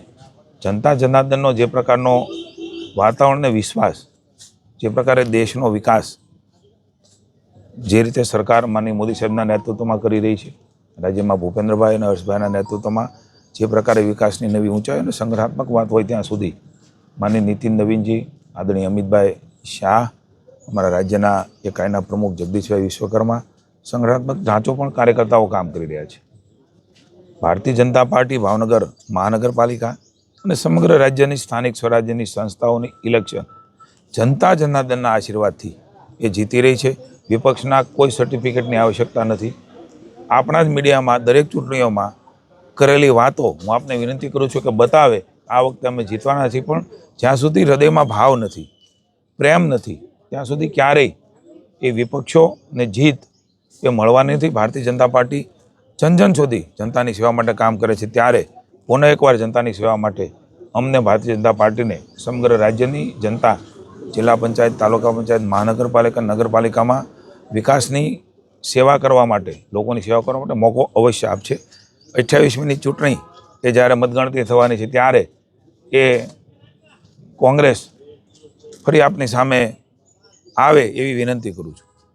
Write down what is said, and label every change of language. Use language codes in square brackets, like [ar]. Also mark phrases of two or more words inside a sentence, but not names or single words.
[gu] જનતા જનાર્દનનો જે પ્રકારનો વાતાવરણ ને વિશ્વાસ, જે પ્રકારે દેશનો વિકાસ જે રીતે સરકાર માનનીય મોદી સાહેબના નેતૃત્વમાં કરી રહી હૈ, રાજ્ય મેં ભૂપેન્દ્રભાઈ અને હર્ષભાઈના નેતૃત્વમાં જે પ્રકારે વિકાસની નવી ઊંચાઈ અને સંગ્રહાત્મક બાત હોય ત્યાં સુધી માનનીય નિતિન નવીનજી, આદરણીય અમિતભાઈ શાહ, અમરા રાજ્યના એકાઈના પ્રમુખ જગદીશભાઈ વિશ્વકર્મા, સંગ્રહાત્મક ઢાંચો પણ કાર્યકર્તાઓ કામ કરી રહ્યા છે। ભારતીય જનતા પાર્ટી ભાવનગર મહાનગરપાલિકા અને સમગ્ર રાજ્યની સ્થાનિક સ્વરાજ્યની સંસ્થાઓની ઇલેક્શન જનતા જનાર્દનના આશીર્વાદથી એ જીતી રહી છે। વિપક્ષના કોઈ સર્ટિફિકેટની આવશ્યકતા નથી। આપણા જ મીડિયામાં દરેક ચૂંટણીઓમાં કરેલી વાતો હું આપને વિનંતી કરું છું કે બતાવે। આ વખતે અમે જીતવાના છીએ, પણ જ્યાં સુધી હૃદયમાં ભાવ નથી, પ્રેમ નથી, ત્યાં સુધી ક્યારેય એ વિપક્ષોને જીત એ મળવાની નથી। ભારતીય જનતા પાર્ટી જન સુધી જનતાની સેવા માટે કામ કરે છે। ત્યારે પુનઃ એક બાર જનતાની સેવા માટે અમને ભારતીય જનતા પાર્ટી ને સમગ્ર રાજ્યની જનતા, જિલા પંચાયત, તાલુકા પંચાયત, મહાનગરપાલિકા, નગરપાલિકા મેં વિકાસની સેવા કરવા માટે, લોકોની સેવા કરવા માટે મોકો અવશ્ય આપશે। 28મીની ચૂંટણી એ જ્યારે મતગણતરી થવાની છે ત્યારે એ કોંગ્રેસ ફરી આપની સામે આવે એવી વિનંતી કરું છું.